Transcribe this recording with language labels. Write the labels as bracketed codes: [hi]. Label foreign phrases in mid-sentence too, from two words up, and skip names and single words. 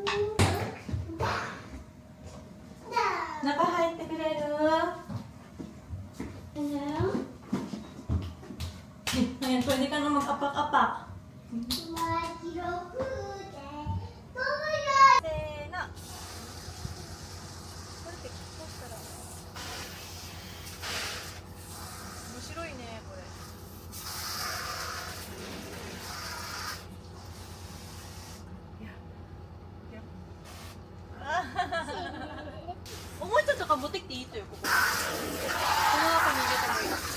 [tl] Naka-hide ka pero. Ayan, pwede ka na mag-apak-apak. Sena. Perfect. [ja] 面白いね、これ。おもちゃとか持ってきていいとよ、ここ。この中に入れてもいい。